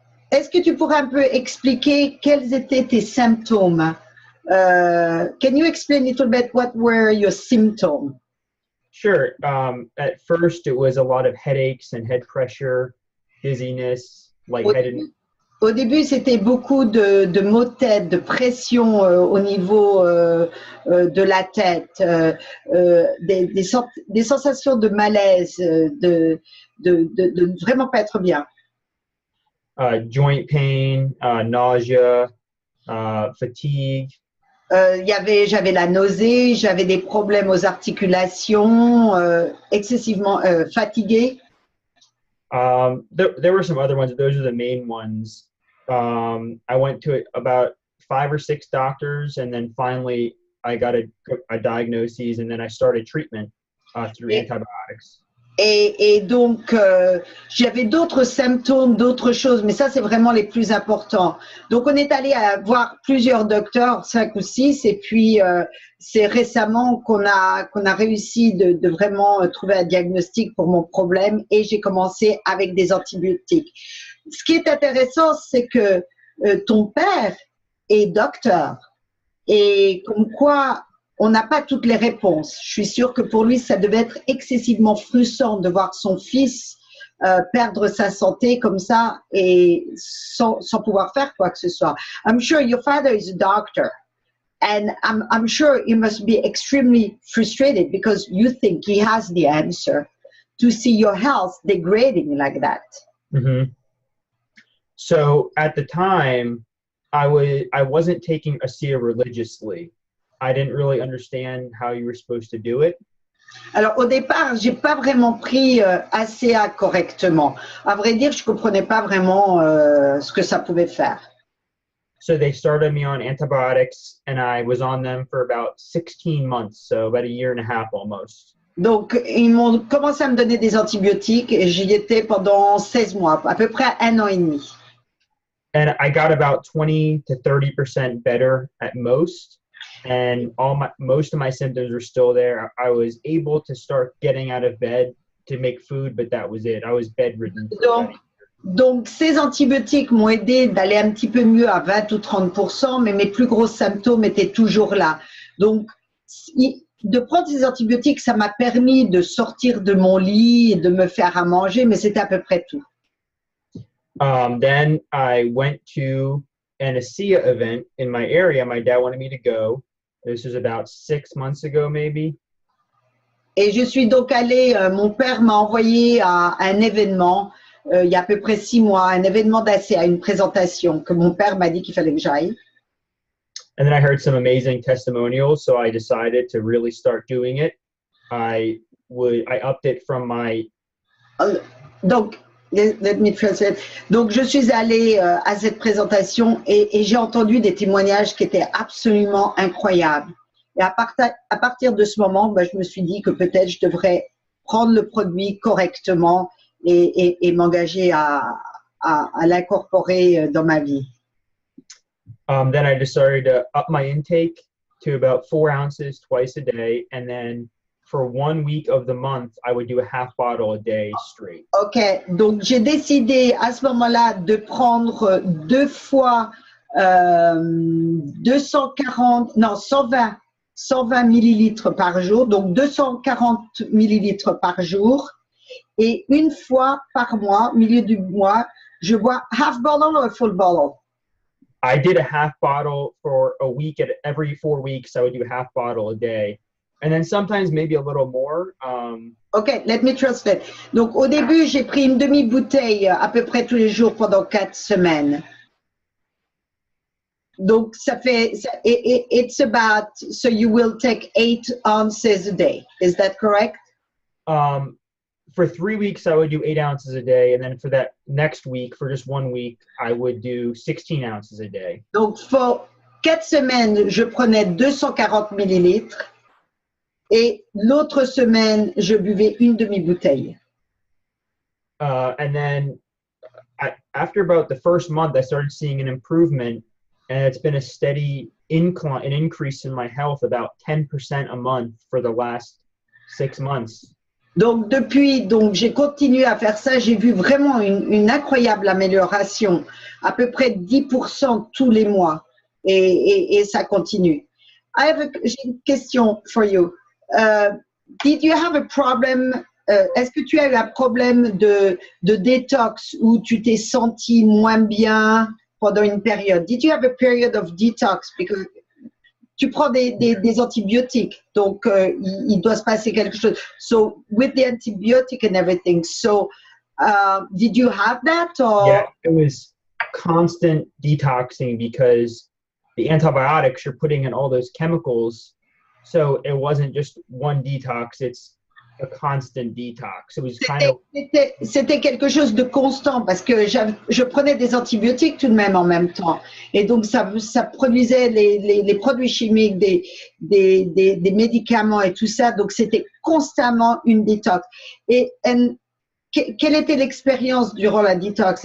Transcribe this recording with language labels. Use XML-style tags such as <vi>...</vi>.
<fr>Est-ce que tu pourrais un peu expliquer quels étaient tes symptômes?</fr> <en>Can you explain a little bit what were your symptoms? Sure. At first, it was a lot of headaches and head pressure, dizziness, lightheadedness.</en> <fr>Au début, c'était beaucoup de maux de tête, de pression au niveau de la tête, des sensations de malaise, de vraiment pas être bien.</fr> <en>Joint pain, nausea, fatigue.</en> <fr>J'avais la nausée, j'avais des problèmes aux articulations, excessivement fatigué.</fr> <en>There were some other ones. Those are the main ones. I went to about 5 or 6 doctors, and then finally I got a diagnosis, and then I started treatment through antibiotics.</en> <fr>Et donc, j'avais d'autres symptômes, d'autres choses, mais ça, c'est vraiment les plus importants. Donc, on est allé voir plusieurs docteurs, 5 ou 6, et puis c'est récemment qu'on a réussi de vraiment trouver un diagnostic pour mon problème, et j'ai commencé avec des antibiotiques. Ce qui est intéressant, c'est que ton père est docteur, et comme quoi on n'a pas toutes les réponses. Je suis sûre que pour lui, ça devait être excessivement frustrant de voir son fils perdre sa santé comme ça et sans pouvoir faire quoi que ce soit.</fr> <en>I'm sure your father is a doctor And I'm sure he must be extremely frustrated because you think he has the answer to see your health degrading like that. Mm-hmm. So at the time, I wasn't taking ASEA religiously. I didn't really understand how you were supposed to do it.</en> <fr>Alors au départ, j'ai pas vraiment pris ACA correctement. À vrai dire, je comprenais pas vraiment ce que ça pouvait faire.</fr> <en>So they started me on antibiotics, and I was on them for about 16 months, so about a year and a half almost.</en> <fr>Donc ils m'ont commencé à me donner des antibiotiques et j'y étais pendant 16 mois, à peu près 1 an et demi.</fr> <en>And I got about 20 to 30% better at most. And most of my symptoms were still there. I was able to start getting out of bed to make food, but that was it. I was bedridden.</en> <fr>Donc ces antibiotiques m'ont aidé d'aller un petit peu mieux à 20 ou 30%, mais mes plus gros symptômes étaient toujours là. Donc de prendre ces antibiotiques, ça m'a permis de sortir de mon lit et de me faire à manger, mais c'était à peu près tout.</fr> <en>Then I went to an ASEA event in my area. My dad wanted me to go. This was about 6 months ago, maybe.</en> <fr>Et je suis donc allée, mon père m'a envoyé à un événement, il y a à peu près 6 mois, un événement d'ACA, une présentation que mon père m'a dit qu'il fallait que j'aille.</fr> <en>And then I heard some amazing testimonials, so I decided to really start doing it. I upped it from my...</en> <fr>Donc,</fr> <en>let me translate.</en> <fr>Donc, je suis allée à cette présentation et j'ai entendu des témoignages qui étaient absolument incroyables. Et à partir de ce moment, ben, je me suis dit que peut-être je devrais prendre le produit correctement et m'engager à l'incorporer dans ma vie.</fr> <en>Then I decided to up my intake to about 4 ounces twice a day, and then for 1 week of the month, I would do a half bottle a day straight.</en> <fr>Ok, donc j'ai décidé à ce moment-là de prendre 2 fois 120 millilitres par jour, donc 240 millilitres par jour, et 1 fois par mois, au milieu du mois, je bois</fr> <en>half bottle or full bottle. I did a half bottle for a week. Every 4 weeks, I would do a half bottle a day. And then sometimes maybe a little more. Ok, let me translate.</en> <fr>Donc au début, j'ai pris une demi-bouteille à peu près tous les jours pendant 4 semaines. Donc ça fait,</fr> <en>it's about, so you will take 8 ounces a day. Is that correct? For 3 weeks, I would do 8 ounces a day. And then for that next week, for just 1 week, I would do 16 ounces a day.</en> <fr>Donc pour 4 semaines, je prenais 240 millilitres. Et l'autre semaine, je buvais une demi-bouteille.</fr> <en>And then after about the first month, I started seeing an improvement, and it's been a steady incline, an increase in my health, about 10% a month for the last 6 months.</en> <fr>Donc depuis, j'ai continué à faire ça, j'ai vu vraiment une incroyable amélioration, à peu près 10% tous les mois, et ça continue. J'ai une question</fr> <en>for you. Did you have a problem?</en> <fr>Est-ce que tu as eu un problème de détox où tu t'es senti moins bien pendant une période?</fr> <en>Did you have a period of detox? Because</en> <fr>tu prends des antibiotiques, donc il doit se passer quelque chose.</fr> <en>So with the antibiotic and everything, so did you have that? Or? Yeah, it was constant detoxing because the antibiotics, you're putting in all those chemicals. So it wasn't just one detox, it's a constant detox. It was kind of...</en> <fr>C'était quelque chose de constant parce que je prenais des antibiotiques tout de même temps. Et donc, ça produisait les produits chimiques, des médicaments et tout ça. Donc, c'était constamment une détox. Et quelle était l'expérience durant la détox?</fr>